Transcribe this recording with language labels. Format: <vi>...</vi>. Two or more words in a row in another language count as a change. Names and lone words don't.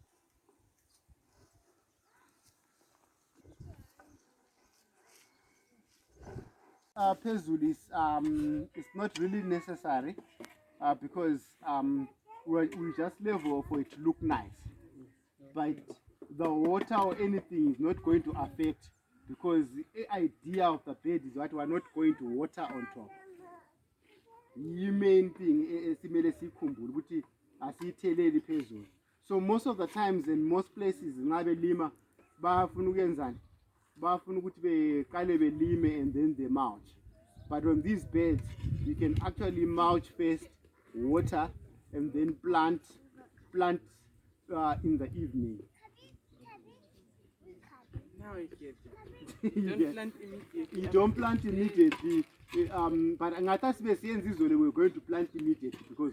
<en>Phezulu is it's not really necessary because we just level for it to look nice, but the water or anything is not going to affect, because the idea of the bed is that we are not going to water on top. The main thing</en> <nd>esimele sikhumbule ukuthi asiyitheleli phezulu.</nd> <en>So most of the times in most places</en> <nd>ngabe lima bafuna ukuyenzani, bafuna ukuthi beqale belime</nd> <en>and then they mulch. But on these beds you can actually mulch first, water, and then plant in the evening. Now I get it. Don't plant immediately. You don't plant immediately. But we're going to plant immediately because</en>